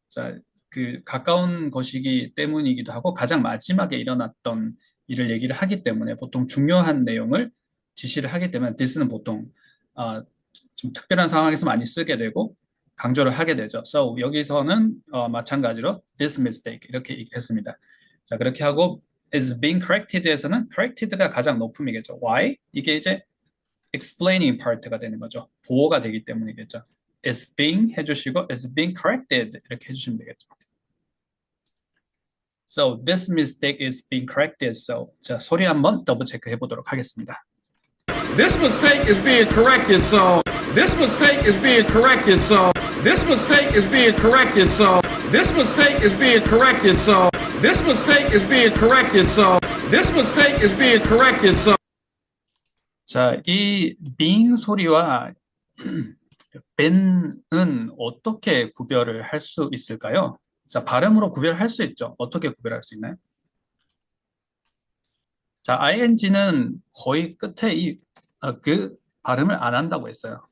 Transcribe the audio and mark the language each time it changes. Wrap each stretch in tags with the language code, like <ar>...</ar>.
<ko>자, 그 가까운 것이기 때문이기도 하고 가장 마지막에 일어났던 일을 얘기를 하기 때문에 보통 중요한 내용을 지시를 하기 때문에 this는 보통 좀 특별한 상황에서 많이 쓰게 되고 강조를 하게 되죠. So 여기서는 마찬가지로 this mistake 이렇게 얘기했습니다. 자, 그렇게 하고 is being corrected 에서는 corrected가 가장 높음이겠죠. Why? 이게 이제 explaining part가 되는 거죠. 보호가 되기 때문이겠죠. is being 해주시고 is being corrected 이렇게 해주시면 되겠죠.</ko> <en>So this mistake is being corrected.</en> <ko>So 자, 소리 한번 더블 체크 해보도록 하겠습니다.</ko> <en>This mistake is being corrected, so this mistake is being corrected. So this mistake is being corrected. So this mistake is being corrected. So this mistake is being corrected. So this mistake is being corrected. So</en> <ko>자, 이 being 소리와 been은 어떻게 구별을 할 수 있을까요? 자, 발음으로 구별할 수 있죠. 어떻게 구별할 수 있나요? 자, ing는 거의 끝에 그 발음을 안 한다고 했어요.</ko>